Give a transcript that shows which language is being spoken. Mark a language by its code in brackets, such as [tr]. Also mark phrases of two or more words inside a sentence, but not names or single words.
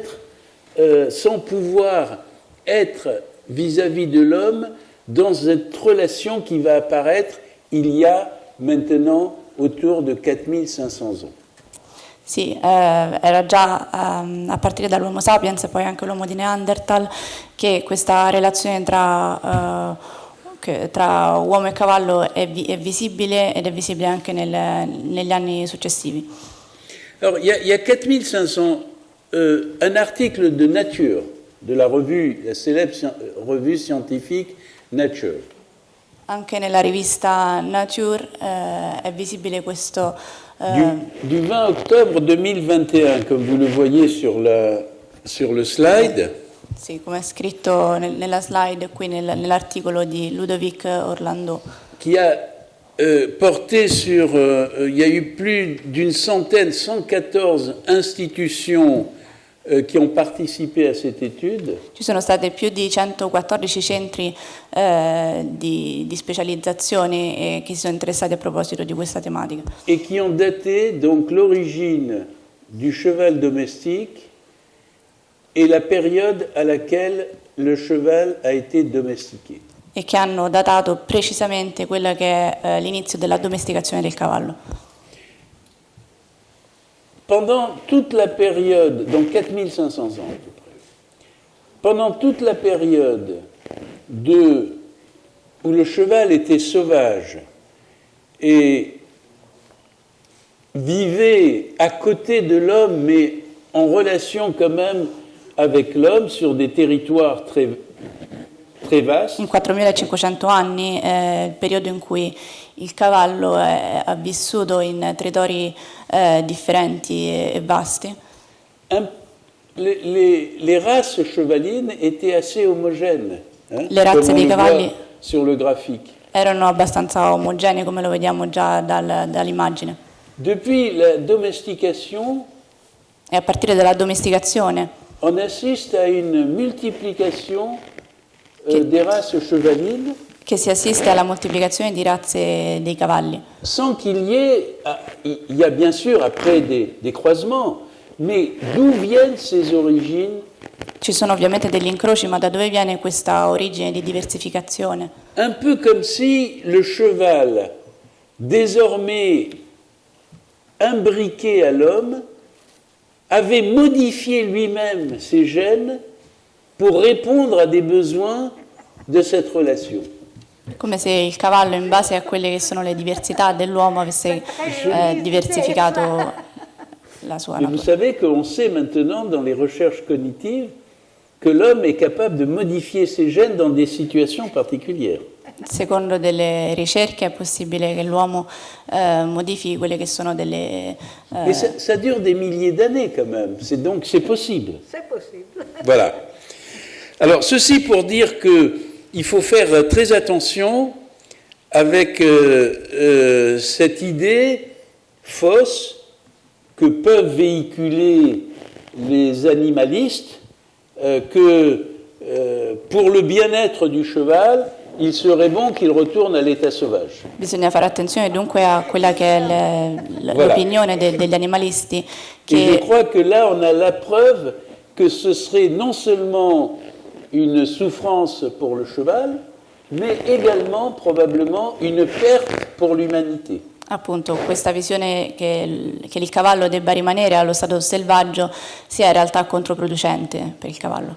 [fr] pouvoir être vis-à-vis de l'homme dans cette relation qui va apparaître il y a maintenant autour de 4500 ans. [it] Sì, era già a partire dall'Homo sapiens e poi anche l'uomo di Neanderthal che questa relazione tra uomo e cavallo è visibile ed è visibile anche negli anni successivi. [fr] Alors, il y a 4500, un article de Nature, de la célèbre revue scientifique Nature. [it] Anche nella rivista Nature è visibile questo. [fr] Du 20 octobre 2021, comme vous le voyez sur le slide. [it] Sì, come è scritto nella slide qui nell'articolo di Ludovic Orlando. [fr] Qui a porté sur, il y a eu plus d'une centaine, 114 institutions qui ont participé à cette étude. [it] Ci sono state più di 114 centri di specializzazione che si sono interessati a proposito di questa tematica. [fr] Et qui ont daté donc l'origine du cheval domestique et la période à laquelle le cheval a été domestiqué. [it] E che hanno datato precisamente quella che è l'inizio della domesticazione del cavallo. [fr] Pendant toute la période, donc 4500 ans à peu près, pendant toute la période où le cheval était sauvage et vivait à côté de l'homme, mais en relation quand même avec l'homme sur des territoires très vastes. [it] In 4500 anni, il periodo in cui il cavallo ha vissuto in territori differenti e vasti. [fr] Les races chevalines étaient assez homogènes. [it] Le razze dei cavalli [fr] sur le graphique. [it] Erano abbastanza omogenee, come lo vediamo già dall'immagine. [fr] Depuis la domestication, [it] e a partire dalla domesticazione, [fr] on assiste à une multiplication des races chevalines. [it] Che si assiste alla moltiplicazione di razze dei cavalli. [fr] Sans qu'il il y a bien sûr après des croisements, mais d'où viennent ces origines? [it] Ci sono ovviamente degli incroci, ma da dove viene questa origine di diversificazione? [fr] Un peu comme si le cheval, désormais imbriqué à l'homme, avait modifié lui-même ses gènes pour répondre à des besoins de cette relation. [it] Come se il cavallo, in base a quelle che sono le diversità dell'uomo, avesse diversificato la sua natura. [fr] Et vous savez qu'on sait maintenant dans les recherches cognitives que l'homme est capable de modifier ses gènes dans des situations particulières. [it] Secondo delle ricerche è possibile che l'uomo modifichi quelle che sono delle... [fr] Mais ça dure des milliers d'années quand même, donc c'est possible. C'est possible. Voilà. Alors ceci pour dire qu'il faut faire très attention avec cette idée fausse que peuvent véhiculer les animalistes que pour le bien-être du cheval, il serait bon qu'il retourne à l'état sauvage. [it] Bisogna fare attenzione dunque a quella che è l'opinione degli animalisti. [fr] Et je crois que là on a la preuve que ce serait non seulement une souffrance pour le cheval, mais également probablement une perte pour l'humanité. [it] Appunto, questa visione che il cavallo debba rimanere allo stato selvaggio sia in realtà controproducente per il cavallo.